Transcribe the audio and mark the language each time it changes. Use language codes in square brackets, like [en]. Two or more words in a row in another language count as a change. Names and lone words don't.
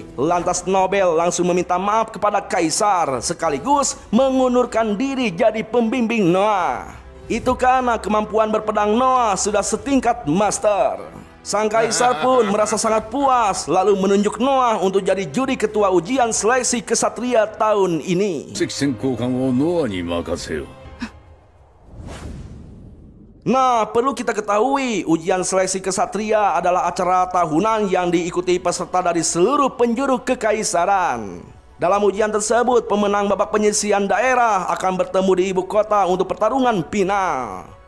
[id] Lantas Nobel langsung meminta maaf kepada kaisar, sekaligus mengundurkan diri jadi pembimbing Noah. Itu karena kemampuan berpedang Noah sudah setingkat master. Sang kaisar pun merasa sangat puas, lalu menunjuk Noah untuk jadi juri ketua ujian seleksi kesatria tahun ini. [ja] 席選考官をノアに任せよ。 [id] Nah, perlu kita ketahui, ujian seleksi kesatria adalah acara tahunan yang diikuti peserta dari seluruh penjuru kekaisaran. Dalam ujian tersebut, pemenang babak penyisian daerah akan bertemu di ibu kota untuk pertarungan final.